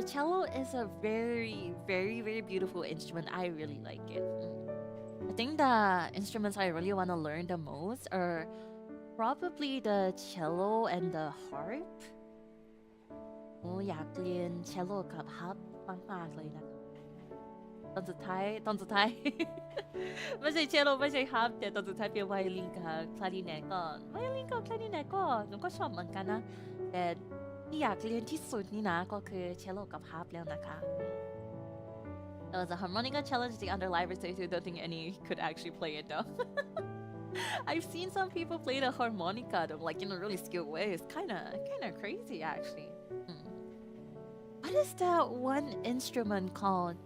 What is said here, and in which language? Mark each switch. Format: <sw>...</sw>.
<en>The cello is a very beautiful instrument. I really like it. I think the instruments I really want to learn the most are probably the cello and the harp.</en> <th>อยากเรียนเชลโลกับฮับมากๆเลยนะตอนสุดท้าย ไม่ใช่เชลโลไม่ใช่ฮับแต่ตอนสุดท้ายเป็นไวโอลินกับคลาริเนตก็ไวโอลินกับคลาริเนตก็หนูก็ชอบเหมือนกันนะแต่ ที่อยากเรียนที่สุดนี่นะก็คือเชลโลกับฮาร์ปแล้วนะคะ</th> <en>There was a harmonica challenge the under live stage. I don't think any could actually play it though. I've seen some people play the harmonica though, like in a really skilled way. It's kind of crazy actually. What is that one instrument called?</en>